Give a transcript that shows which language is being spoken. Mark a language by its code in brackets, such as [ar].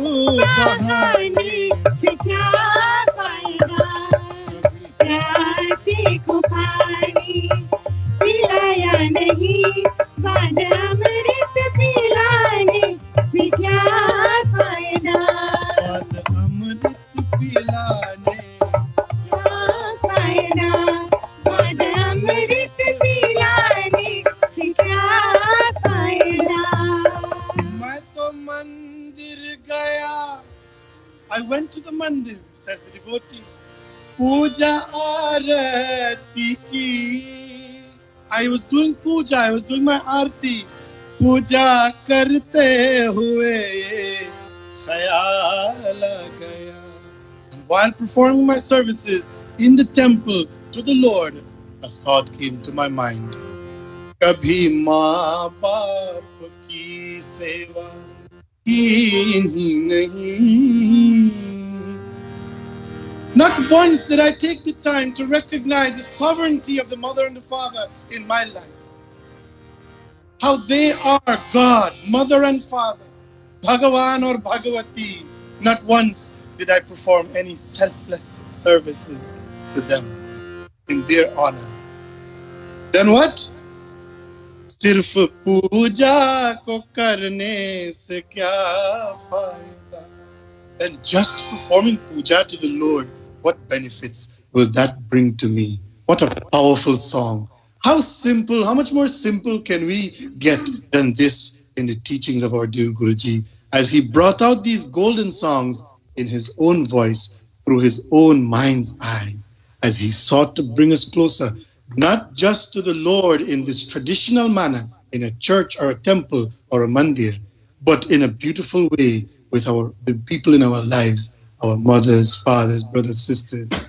[hi] बहाने से क्या फायदा प्यासे को पानी पिलाया नहीं बाद अमृत पिलाने से क्या फायदा बाद अमृत पिलाने क्या फायदा बाद अमृत पिलाने से क्या फायदा मैं तो मंदिर गया. [en] I went to the Mandir, says the devotee. [hi] Puja aarati ki. [en] I was doing puja, I was doing my aarti. [hi] Puja karte hue khayal aa gaya. [en] And while performing my services in the temple to the Lord, a thought came to my mind. [hi] Kabhi maa baap ki seva की ही नहीं. [en] Not once did I take the time to recognize the sovereignty of the mother and the father in my life. How they are God, mother and father, Bhagavan or Bhagavati. Not once did I perform any selfless services to them in their honor. Then what? [hi] सिर्फ पूजा को करने से क्या फायदा? [en] Then just performing puja to the Lord, what benefits will that bring to me? What a powerful song. How simple, how much more simple can we get than this in the teachings of our dear Guruji, as he brought out these golden songs in his own voice, through his own mind's eyes, as he sought to bring us closer, not just to the Lord in this traditional manner, in a church or a temple or a mandir, but in a beautiful way with the people in our lives, our mothers, fathers, brothers, sisters.